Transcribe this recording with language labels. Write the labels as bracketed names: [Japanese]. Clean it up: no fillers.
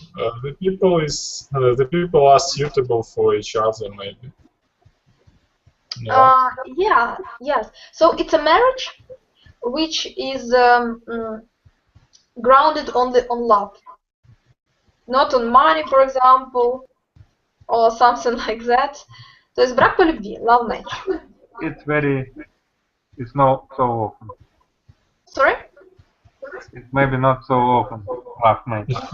[English] The people are suitable for each other, maybe. No? Yeah, yes. So it's a marriage which is grounded on love, not on money, for example, or something like that. [Russian] То есть брак по любви, love match. [English] It's not so often. Sorry? It's maybe not so often, love match.